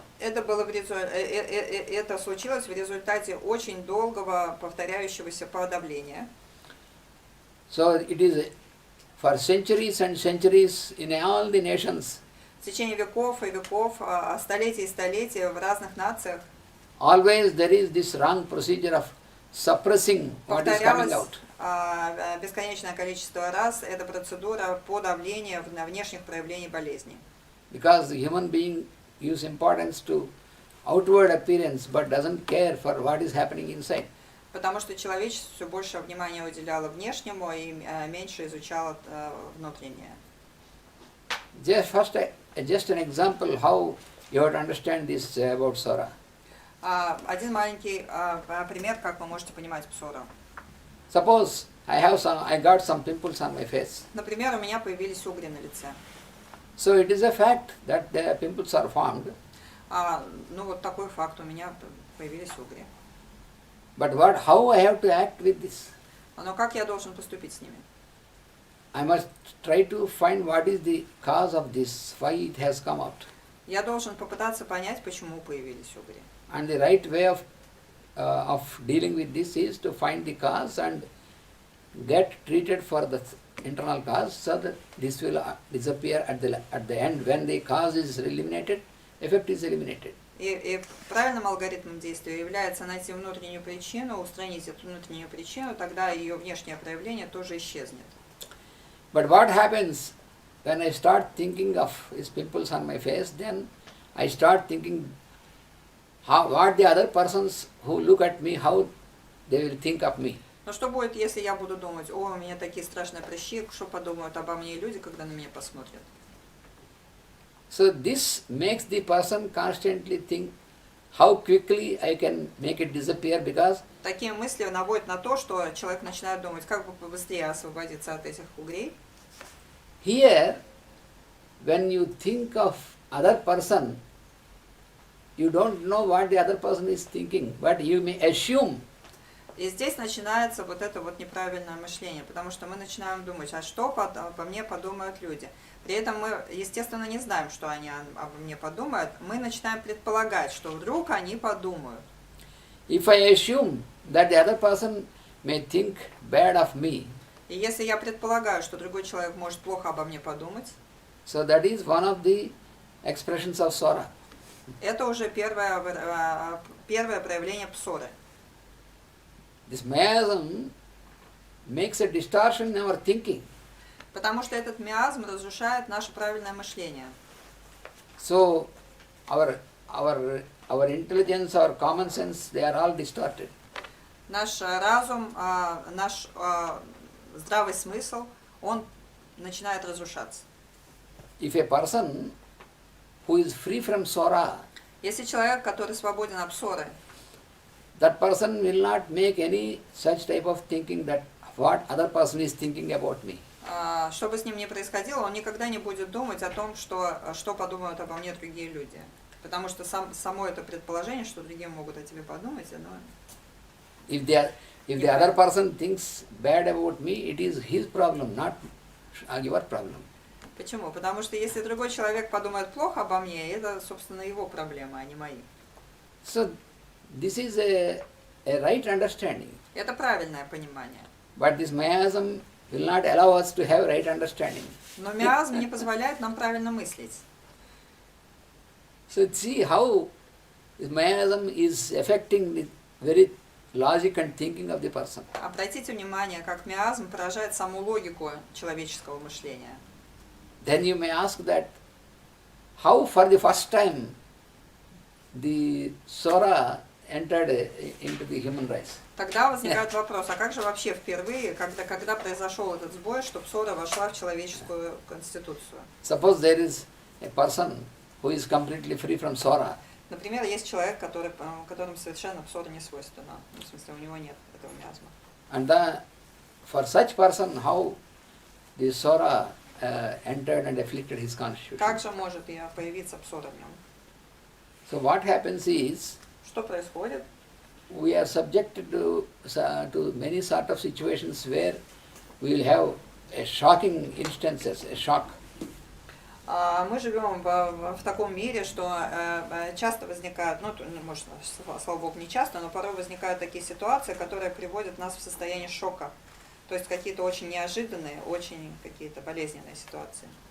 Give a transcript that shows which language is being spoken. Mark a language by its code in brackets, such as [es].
[ru] Это случилось в результате очень долгого повторяющегося подавления. [en] So it is for centuries and centuries in all the nations. [ru] В течение веков и веков, столетий и столетий в разных нациях [en] Always there is this wrong procedure of suppressing what is coming out. [ru] Бесконечное количество раз эта процедура подавления внешних проявлений болезни. [en] Because the human being gives importance to outward appearance but doesn't care for what is happening inside. [ru] Потому что человечество все больше внимания уделяло внешнему и меньше изучало внутреннее. [en] Just an example how you have to understand this about Sora. [ru] Один маленький пример, как вы можете понимать псору. [en] Suppose I got some pimples on my face. [ru] Например, у меня появились угри на лице. [en] So it is a fact that the pimples are formed. [ru] Ну вот такой факт, у меня появились угри. [en] But how I have to act with this? [ru] Но как я должен поступить с ними? [en] I must try to find what is the cause of this, why it has come out. [ru] Я должен попытаться понять, почему появились угри. [en] And the right way of dealing with this is to find the cause and get treated for the internal cause, so that this will disappear at the end. When the cause is eliminated, effect is eliminated. [ru] И правильным алгоритмом действия является найти внутреннюю причину, устранить эту внутреннюю причину, тогда ее внешнее проявление тоже исчезнет. [en] But what happens when I start thinking of these pimples on my face, then I start thinking what the other persons who look at me, how they will think of me. [ru] Но что будет, если я буду думать, о, у меня такие страшные прыщи, что подумают обо мне люди, когда на меня посмотрят? [en] So this makes the person constantly think how quickly I can make it disappear, because [ru] такие мысли наводят на то, что человек начинает думать, как бы побыстрее освободиться от этих угрей. [en] Here, when you think of other person, you don't know what the other person is thinking, but you may assume. [ru] И здесь начинается вот это вот неправильное мышление, потому что мы начинаем думать, а что обо мне подумают люди. При этом мы, естественно, не знаем, что они обо мне подумают. Мы начинаем предполагать, что вдруг они подумают. [en] If I assume that the other person may think bad of me, [ru] и если я предполагаю, что другой человек может плохо обо мне подумать, [en] so that is one of the expressions of Sora. [ru] Это уже первое проявление псоры. [en] This miasm makes a distortion in our thinking. [ru] Потому что этот миазм разрушает наше правильное мышление. [en] So our intelligence, our common sense, they are all distorted. [ru] Наш разум, наш здравый смысл, он начинает разрушаться. [en] If a person who is free from Sora, [ru] если человек, который свободен от псоры, [en] that person will not make any such type of thinking that what other person is thinking about me. [ru] Что бы с ним ни происходило, он никогда не будет думать о том, что подумают обо мне другие люди. Потому что само это предположение, что другие могут о тебе подумать, оно... [en] If the other person thinks bad about me, it is his problem, not your problem. [ru] Почему? Потому что если другой человек подумает плохо обо мне, это, собственно, его проблема, а не мои. [en] So this is a right understanding. [ru] Это правильное понимание. [en] But this miasm will not allow us to have right understanding. [ru] Но миазм не позволяет нам правильно мыслить. [en] So see how this miasm is affecting the very logic and thinking of the person. [ru] Обратите внимание, как миазм поражает саму логику человеческого мышления. [en] Then you may ask that how for the first time the Sora entered into the human race. [ru] Тогда возникает вопрос, а как же вообще впервые, когда произошел этот сбой, что псора вошла в человеческую конституцию? [en] Suppose there is a person who is completely free from Sora. [ru] Например, есть человек, которому совершенно псора не свойственна. В смысле, у него нет этого миазма. [en] And for such person, how the Sora entered and afflicted his constitution. [ru] Как же может появиться псора в нем? [en] So what happens is, [ru] что происходит? [en] We are subjected to many sort of situations where we will have a shocking instances, a shock. [ru] Мы живем в таком мире, что часто возникают, ну, может, слава богу, не часто, но порой возникают такие ситуации, которые приводят нас в состояние шока. То есть какие-то очень неожиданные, очень какие-то болезненные ситуации.